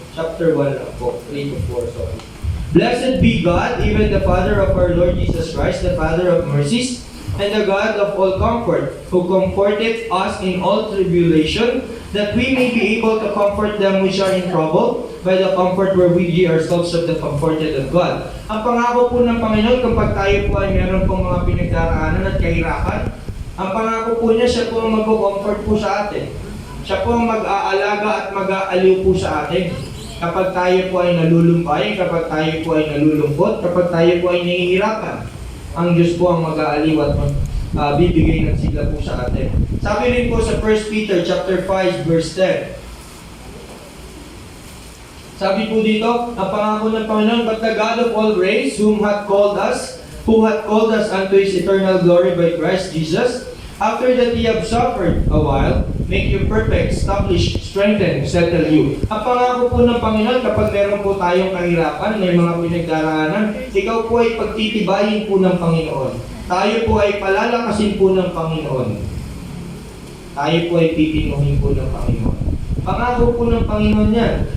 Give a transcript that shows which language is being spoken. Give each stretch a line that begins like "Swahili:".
English: Chapter 1 lang po, 3 to 4, sorry. Blessed be God, even the Father of our Lord Jesus Christ, the Father of mercies, and the God of all comfort, who comforteth us in all tribulation, that we may be able to comfort them which are in trouble, by the comfort wherewith ye ourselves of the comforted of God.
Filipino: Ang pangako po ng Panginoon, kapag tayo po ay meron pong mga pinagdaraanan at kahirapan, ang pangako po niya, siya po ang mag-comfort po sa atin. Siya po ang mag-aalaga at mag-aaliw po sa atin. Kapag tayo po ay nalulumbay, kapag tayo po ay nalulungkot, kapag tayo po ay nahihirapan, ang Diyos po ang mag-aaliw at bibigay ng sigla po sa atin. Sabi rin po sa 1 Peter chapter 5 verse 10. Sabi po dito, ang pangako ng Panginoon,
English: but the God of all grace, who hath called us unto His eternal glory by Christ Jesus, After that ye have suffered a while, make you perfect, establish, strengthen, settle you.
Filipino: Ang pangako po ng Panginoon, kapag meron po tayong kahirapan, may mga pinagdaraanan, ikaw po ay pagtitibayin po ng Panginoon. Tayo po ay palalakasin po ng Panginoon. Tayo po ay pipinuhin po ng Panginoon. Pangako po ng Panginoon yan.